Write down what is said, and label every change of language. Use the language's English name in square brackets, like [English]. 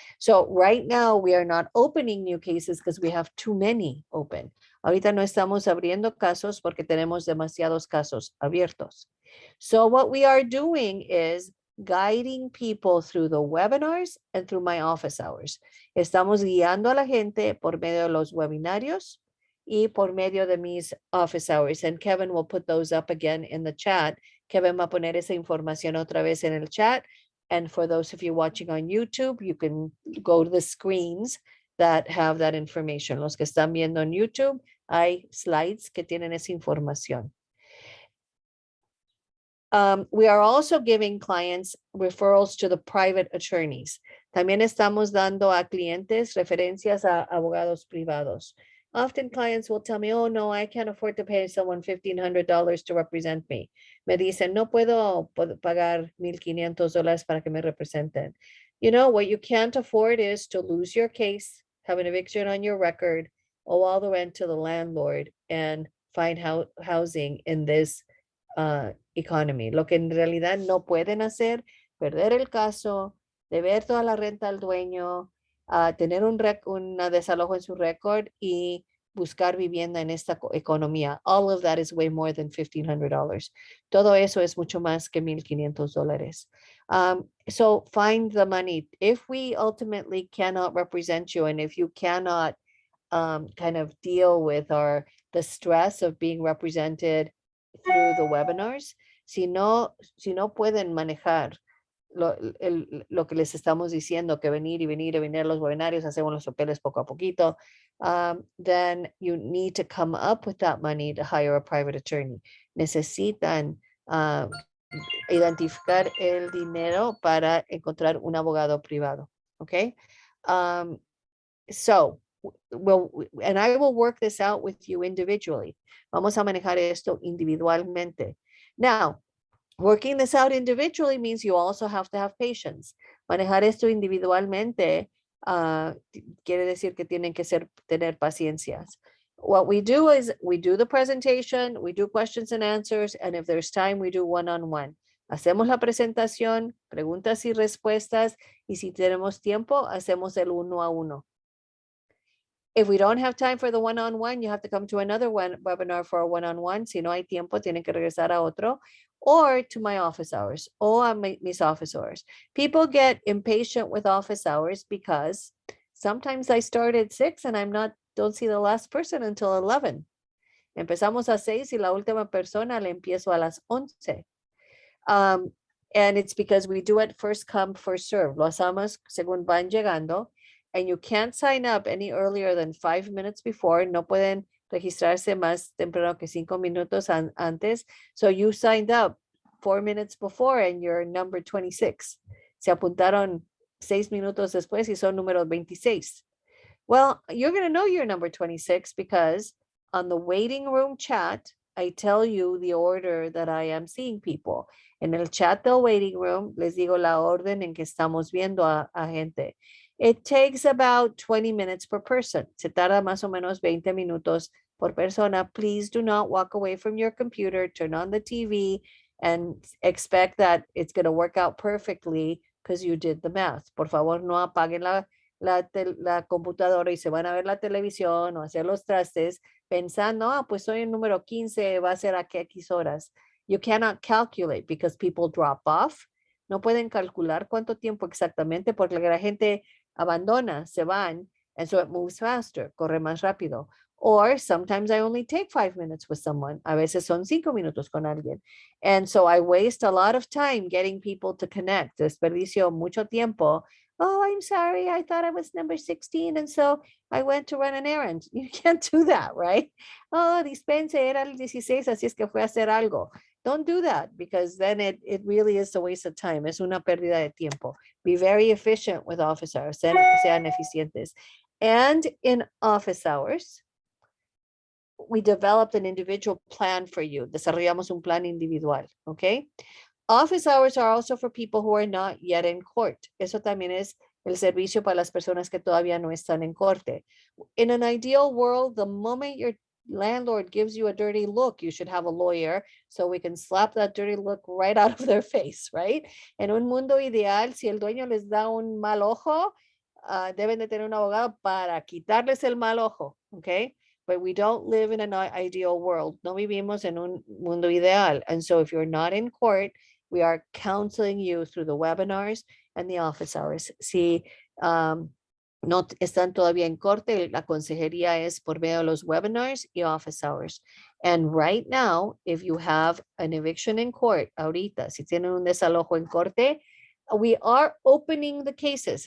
[English] So right now we are not opening new cases because we have too many open. [Spanish] Ahorita no estamos abriendo casos porque tenemos demasiados casos abiertos. [English] So what we are doing is guiding people through the webinars and through my office hours. [Spanish] Estamos guiando a la gente por medio de los webinarios y por medio de mis office hours. [English] And Kevin will put those up again in the chat. [Spanish] Kevin va a poner esa información otra vez en el chat. [English] And for those of you watching on YouTube, you can go to the screens that have that information. [Spanish] Los que están viendo en YouTube, hay slides que tienen esa información. [English] We are also giving clients referrals to the private attorneys. [Spanish] También estamos dando a clientes referencias a abogados privados. [English] Often clients will tell me, oh, no, I can't afford to pay someone $1,500 to represent me. [Spanish] Me dicen, no puedo pagar $1,500 para que me representen. [English] You know, what you can't afford is to lose your case, have an eviction on your record, owe all the rent to the landlord, and find housing in this economy. [Spanish] Lo que en realidad no pueden hacer, perder el caso, deber toda la renta al dueño, tener un desalojo en su récord y buscar vivienda en esta economía. [English] All of that is way more than $1,500. [Spanish] Todo eso es mucho más que $1,500. [English] So find the money. If we ultimately cannot represent you, and if you cannot kind of deal with the stress of being represented through the webinars, [Spanish] si no pueden manejar lo que les estamos diciendo, que venir a los webinarios, hacemos los papeles poco a poquito, [English] then you need to come up with that money to hire a private attorney. [Spanish] Necesitan identificar el dinero para encontrar un abogado privado. [English] Okay? So, and I will work this out with you individually. [Spanish] Vamos a manejar esto individualmente. [English] Now, working this out individually means you also have to have patience. [Spanish] Manejar esto individualmente quiere decir que tienen que tener paciencias. [English] What we do is we do the presentation, we do questions and answers, and if there's time, we do one-on-one. [Spanish] Hacemos la presentación, preguntas y respuestas, y si tenemos tiempo, hacemos el uno a uno. [English] If we don't have time for the one-on-one, you have to come to another webinar for a one-on-one. [Spanish] Si no hay tiempo, tienen que regresar a otro, [English] or to my office hours, [Spanish] or a mis office hours. [English] People get impatient with office hours because sometimes I start at 6 and don't see the last person until 11. [Spanish] Empezamos a 6 y la última persona le empiezo a las 11. [English] And it's because we do it first come, first serve. [Spanish] Lo hacemos según van llegando. [English] And you can't sign up any earlier than 5 minutes before. [Spanish] No pueden registrarse más temprano que 5 minutos antes. [English] So you signed up 4 minutes before and you're number 26. [Spanish] Se apuntaron 6 minutos después y son número 26. [English] Well, you're going to know you're number 26 because on the waiting room chat, I tell you the order that I am seeing people. [Spanish] En el chat del waiting room, les digo la orden en que estamos viendo a gente. [English] It takes about 20 minutes per person. [Spanish] Se tarda más o menos 20 minutos por persona. [English] Please do not walk away from your computer, turn on the TV, and expect that it's going to work out perfectly because you did the math. [Spanish] Por favor, no apaguen la computadora y se van a ver la televisión o hacer los trastes pensando, pues soy el número 15, va a ser a X horas. [English] You cannot calculate because people drop off. [Spanish] No pueden calcular cuánto tiempo exactamente porque la gente abandona, se van, [English] and so it moves faster, [Spanish] corre más rápido. [English] Or sometimes I only take 5 minutes with someone. [Spanish] A veces son 5 minutos con alguien. [English] And so I waste a lot of time getting people to connect. [Spanish] Desperdicio mucho tiempo. [English] Oh, I'm sorry, I thought I was number 16, and so I went to run an errand. You can't do that, right? [Spanish] Oh, dispense, era el 16, así es que fue a hacer algo. [English] Don't do that because then it really is a waste of time. [Spanish] Es una pérdida de tiempo. [English] Be very efficient with office hours. [Spanish] Sean eficientes. [English] And in office hours, we developed an individual plan for you. [Spanish] Desarrollamos un plan individual, [English] okay? Office hours are also for people who are not yet in court. [Spanish] Eso también es el servicio para las personas que todavía no están en corte. [English] In an ideal world, the moment your landlord gives you a dirty look, you should have a lawyer so we can slap that dirty look right out of their face, right? [Spanish] En un mundo ideal, si el dueño les da un mal ojo, deben de tener un abogado para quitarles el mal ojo, okay? [English] But we don't live in an ideal world. [Spanish] No vivimos en un mundo ideal. [English] And so if you're not in court, we are counseling you through the webinars and the office hours. [Spanish] Si no están todavía en corte, la consejería es por medio de los webinars y office hours. [English] And right now, if you have an eviction in court, [Spanish] ahorita, si tienen un desalojo en corte, [English] we are opening the cases.